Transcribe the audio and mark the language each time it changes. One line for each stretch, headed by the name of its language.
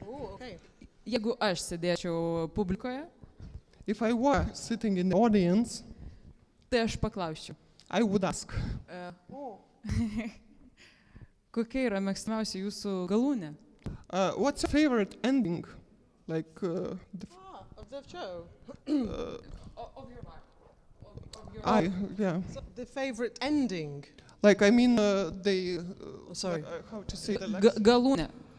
English: Oh, okay.
Lithuanian: Jeigu aš sėdėčiau publikoje,
English: If I were sitting in the audience,
Lithuanian: Tai aš paklausčiau.
English: I would ask.
Lithuanian: Kokia yra mėgstamiausia jūsų galūnė?
English: What's your favorite ending? Like of the show. Of your life. Yeah. So the favorite ending. Like, I mean, they... sorry. How to say that?
Lithuanian: Galūnė.